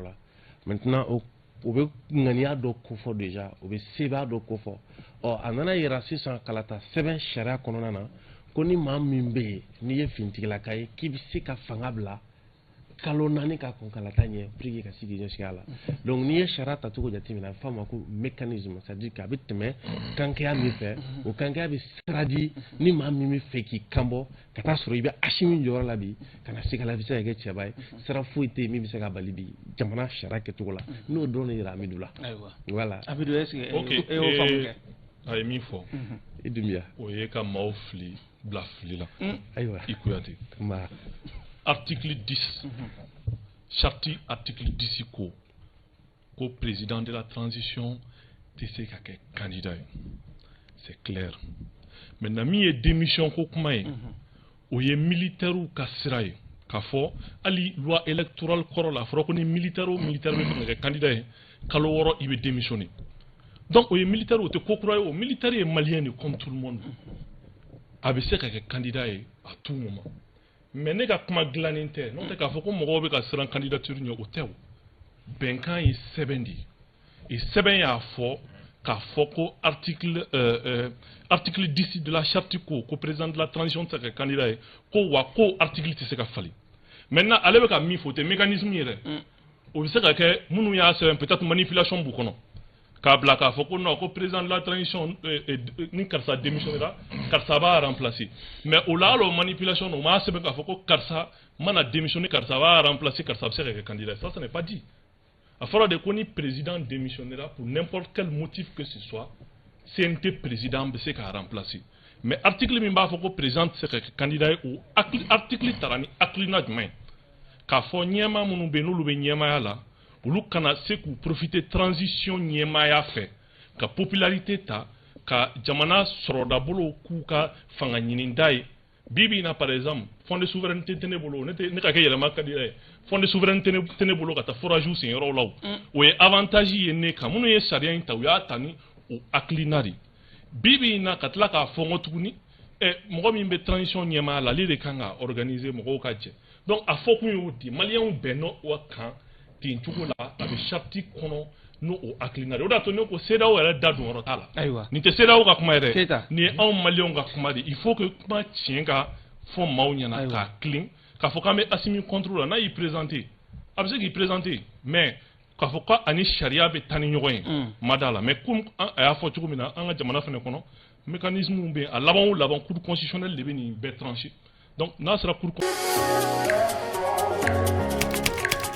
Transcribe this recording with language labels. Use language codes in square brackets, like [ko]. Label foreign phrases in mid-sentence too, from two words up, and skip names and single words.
[bm] la maintenant o bɛ ŋaniya dɔ kofɔ déjà o bɛ sebaa dɔ kofɔ a nana yira sisan kalata sɛbɛn sariya kɔnɔna na ko ni maa min bɛ yen n'i ye finitigilaka ye k'i bɛ se ka fanga bila kalo 4 ka kɔn kalata ɲɛ [fr] pour que [bm] ka se k'i ɲɛsigi a la donc n'i ye sariya tacogo jateminɛ a bɛ fɔ a ma ko mécanisme [fr] c'est à dire que [bm] a bɛ tɛmɛ kankɛya min fɛ o kankɛya bɛ sira di ni maa min bɛ fɛ k'i kanbɔ ka taa sɔrɔ i bɛ Asimi jɔyɔrɔ la bi ka na se ka la i bɛ se ka kɛ cɛba ye sira foyi tɛ yen min bɛ se ka bali bi jamana sariya kɛcogo la n'o dɔrɔn de yira Amidu la voilà [fr] Amidu est-ce que ok [bm] y'o faamu kɛ a ye min fɔ i Dunbiya o ye ka maaw fili bila fili la ayiwa i Kuyate [fr] article 10 charte article 10 [bm] ko [fr] président de la transition [bm] tɛ se ka kɛ candidat ye [fr] c'est clair maintenant [bm] min ye démission ko kuma ye o ye militaire ka sira ye k'a fɔ hali [fr] loi électorale [bm] kɔrɔ la a fɔra ko ni militaire o militaire bɛ fɛ ka kɛ candidat ye kalo 6 i bɛ démissionner donc o ye militaire o tɛ ko kura ye o militaire ye malien de [fr] comme tout le monde [bm] a bɛ se ka kɛ candidat ye [fr] à tout moment [bm] mais ne ka kuma dilannen tɛ n'o tɛ k'a fɔ ko mɔgɔw bɛ ka siran candidature ɲɛ o tɛ o bɛnkan ye sɛbɛn de ye sɛbɛn y'a fɔ k'a fɔ ko [fr] article 10 de la charte [bm] ko [fr] président de la transition [bm] tɛ se ka kɛ candidat ye ko wa ko article tɛ se ka falen maintenant ale bɛ ka min fɔ o tɛ mécanisme yɛrɛ o bɛ se ka kɛ minnu y'a sɛbɛn [fr] peut-être manipulation [bm] b'u kɔnɔ k'a bila k'a fɔ ko non ko [fr] président de la transition [bm] ni karisa démissionnera karisa b'a remplacer mais o la hali manipulation o m'a sɛbɛn k'a fɔ ko karisa mana démissionner karisa b'a remplacer karisa bɛ se ka kɛ candidat ça [fr] ce n'est pas dit [bm] a fɔra de ko ni président démissionnera [fr] pour n'importe quel motif que ce soit [bm] CNT président bɛ se k'a remplacer mais article min b'a fɔ ko président tɛ se ka kɛ candidat ye o article taara ni hakilina jumɛn ye k'a fɔ ɲɛmaa minnu bɛ yen n'olu bɛ ɲɛmaaya la olu kana se k'u profiter transition ɲɛmaaya fɛ ka popularité ta ka jamana sɔrɔdabolow k'u ka fanga ɲininda ye bi na [fr] par exemple fond de souveraineté [bm] tɛ ne bolo ne ka kɛ yɛlɛma ka di ye [fr] fond de souveraineté [bm] tɛ ne bolo ka taa forage sen yɔrɔw la o ye avantage ye ne kan minnu ye sariya in ta u y'a ta ni o hakilina de bi na ka tila k'a fɔ n ko tuguni mɔgɔ min bɛ transition ɲɛmaaya la ale de kan ka organiser mɔgɔw ka jɛ donc a fɔ kun y'o di maliyɛnw bɛn n'o kan ten cogo la a bɛ charte kɔnɔ n'o o hakilina de o de y'a to ne ko CEDEAO yɛrɛ da don yɔrɔ t'a la nin tɛ CEDEAO ka kuma ye dɛ nin ye anw maliyɛnw ka kuma de [fr] il faut que [bm] kuma tiɲɛ ka fɔ maaw ɲɛna k'a tilen k'a fɔ k'an bɛ Assimi contre la n'a y'i présenter a bɛ se k'i présenter mais k'a fɔ ko ani sariya bɛ taa ni ɲɔgɔn ye ma d'a la mais comme a y'a fɔ cogo min na an ka jamana fana kɔnɔ mécanisme bɛ yen a laban o laban [fr] cour constitutionnelle [bm] de bɛ nin bɛɛ trancher donc n'a sera cour